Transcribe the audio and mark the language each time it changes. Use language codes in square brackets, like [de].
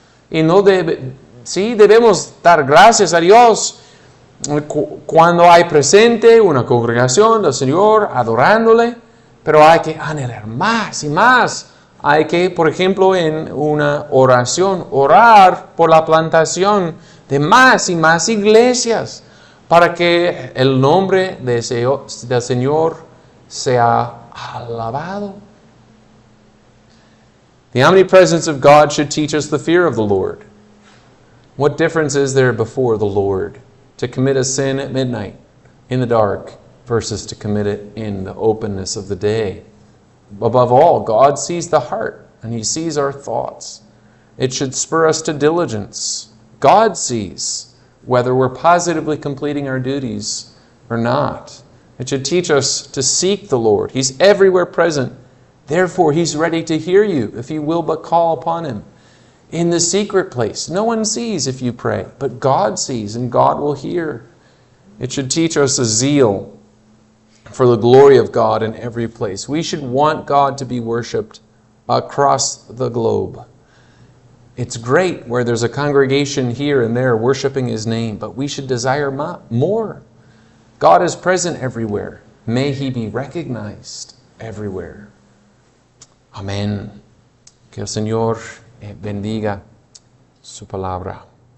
[es] Y debemos dar gracias a Dios cuando hay presente una congregación del Señor adorándole, pero hay que anhelar más y más. Hay que, por ejemplo, en una oración, orar por la plantación de más y más iglesias para que el nombre del Señor sea alabado. [en] The omnipresence of God should teach us the fear of the Lord. What difference is there before the Lord to commit a sin at midnight in the dark versus to commit it in the openness of the day? Above all, God sees the heart and He sees our thoughts. It should spur us to diligence. God sees whether we're positively completing our duties or not. It should teach us to seek the Lord. He's everywhere present. Therefore, He's ready to hear you if you will but call upon Him. In the secret place, no one sees if you pray, but God sees and God will hear. It should teach us a zeal for the glory of God in every place. We should want God to be worshipped across the globe. It's great where there's a congregation here and there worshiping His name, but we should desire more. God is present everywhere. May He be recognized everywhere. [es] Amén. Que el Señor bendiga su palabra.